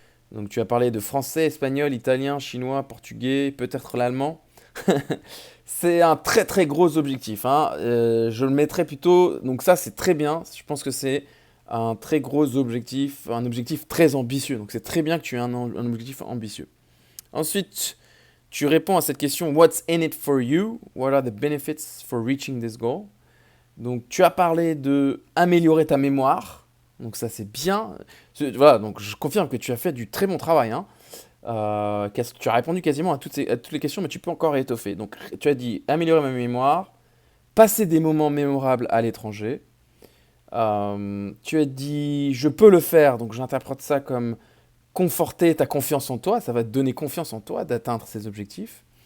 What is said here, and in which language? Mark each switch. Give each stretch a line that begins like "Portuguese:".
French: Donc, tu as parlé de français, espagnol, italien, chinois, portugais, peut-être l'allemand. C'est un très très gros objectif, hein. Je le mettrais plutôt. Donc, ça, c'est très bien. Je pense que c'est un très gros objectif, un objectif très ambitieux. Donc, c'est très bien que tu aies un objectif ambitieux. Ensuite, tu réponds à cette question:
English: What's in it for you? What are the benefits for reaching this goal?
French: Donc, tu as parlé de améliorer ta mémoire. Donc, ça, c'est bien. Voilà, donc je confirme que tu as fait du très bon travail, hein. Tu as répondu quasiment à toutes les questions, mais tu peux encore étoffer. Donc, tu as dit améliorer ma mémoire, passer des moments mémorables à l'étranger. Tu as dit je peux le faire, donc j'interprète ça comme conforter ta confiance en toi. Ça va te donner confiance en toi d'atteindre ces objectifs.